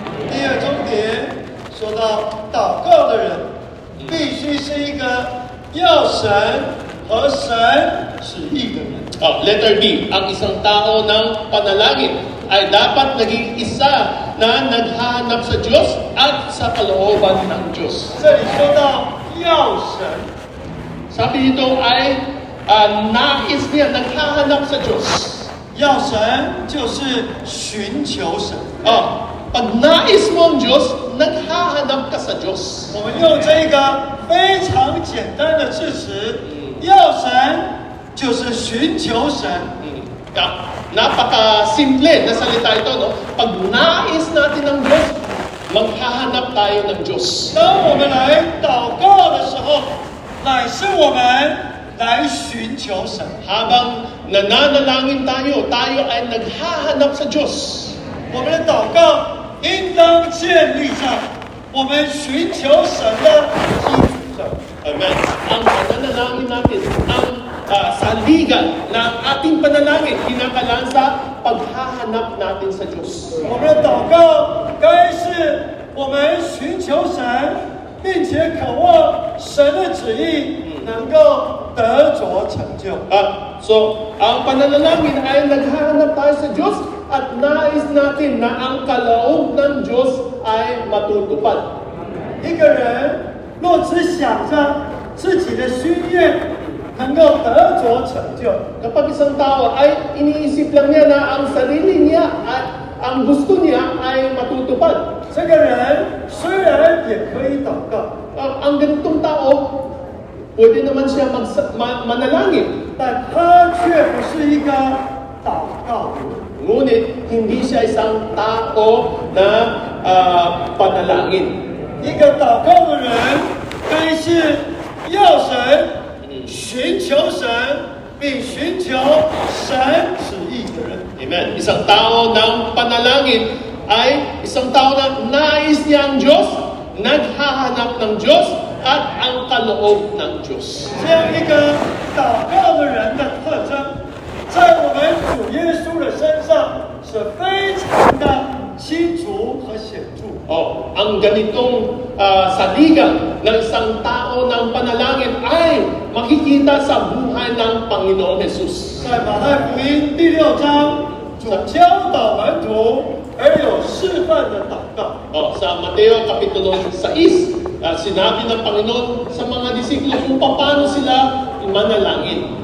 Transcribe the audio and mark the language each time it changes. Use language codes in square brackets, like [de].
[zh] 第二重点说到祷告的人，必须是一个要神和神旨意的人。 [tl] Letter B, ang isang tao ng panalangin ay dapat naging isa na naghahanap sa Diyos at sa kalooban ng Diyos. [zh] 这里说到要神， [tl] Sabi dito ay nais niya, naghahanap sa Diyos. [zh] 要神就是寻求神。 [tl] Pag nais mo ang Diyos, naghahanap ka sa Diyos. [zh] 我们用这个非常简单的字词，要神就是寻求神。 [tl] Napaka-simple na salita ito, no? Pag nais natin ng Diyos, maghahanap tayo ng Diyos. [zh] 当我们来祷告的时候，乃是我们来寻求神。 [tl] Habang nananalangin tayo, tayo ay naghahanap sa Diyos. [zh] 我们的祷告应当建立在我们寻求神的基础上。 [tl] Amen. Ang pananalangin natin, ang saligan ng ating panalangin, kinakalan sa paghahanap natin sa Diyos. [zh] 我们的祷告该是我们寻求神，并且渴望神的旨意能够得着成就。 [tl] So, ang pananalangin ay naghahanap tayo sa Diyos at nais natin na ang kaloob ng Diyos ay matutupad. [zh] 一个人若只想着自己的心愿能够得着成就， [tl] Kapag isang tao ay iniisip lang niya na ang sarili niya at ang gusto niya ay matutupad. [zh] 这个人虽然也可以祷告， [tl] Ang ganitong tao, pwede naman siya manalangin. [zh] 但他却不是一个祷告的人。 [tl] Ngunit hindi siya isang tao na panalangin. [zh] 一个祷告的人，该是要神、寻求神，并寻求神旨意的人。 [tl] Amen. Isang tao ng panalangin ay isang tao na nais niya ang Diyos, naghahanap ng Diyos, at ang kaloob ng Diyos. [zh] 这样一个祷告的人的特征，在我们主耶稣的身上是非常的清楚和显著。 [tl] Ang ganitong saligan ng isang tao ng panalangin ay makikita sa buhay ng Panginoong Jesus. [zh] 在马太福音第6章，主教导门徒而有示范的祷告。 [tl] Sa Mateo Kapitulo 6, sinabi ng Panginoon sa mga disipulo kung paano sila manalangin.